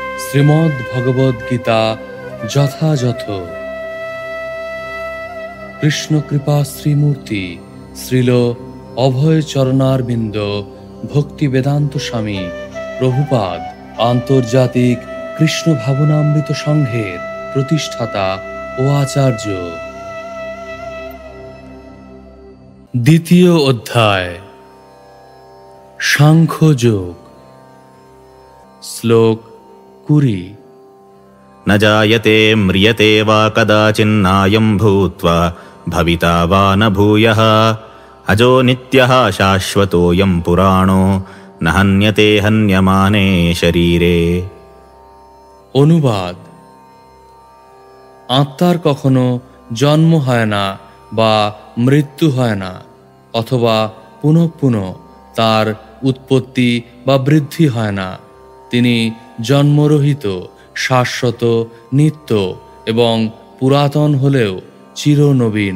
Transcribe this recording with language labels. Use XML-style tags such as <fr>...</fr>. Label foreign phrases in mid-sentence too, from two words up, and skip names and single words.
<bn>শ্রীমদ্ ভগবদ গীতা যথাযথ কৃষ্ণ কৃপা শ্রীমূর্তি শ্রীল অভয় চরণারবিন্দ ভক্তি বেদান্ত স্বামী প্রভুপাদ আন্তর্জাতিক কৃষ্ণ ভাবনামৃত সংঘের প্রতিষ্ঠাতা ও আচার্য। দ্বিতীয় অধ্যায় সাংখ্যযোগ। শ্লোক 20।</bn> <sa>न जायते म्रियते वा कदाचिन्नायं भूत्वा भविता वा न भूयः अजो नित्यः शाश्वतोऽयं पुराणो न हन्यते हन्यमाने शरीरे।</sa> <bn>অনুবাদ: আত্মার কখনো জন্ম হয় না বা মৃত্যু হয় না, অথবা পুনঃ পুনঃ তার উৎপত্তি বা বৃদ্ধি হয় না। তিনি জন্মরহিত, শাশ্বত, নিত্য এবং পুরাতন হলেও চিরনবীন।</bn>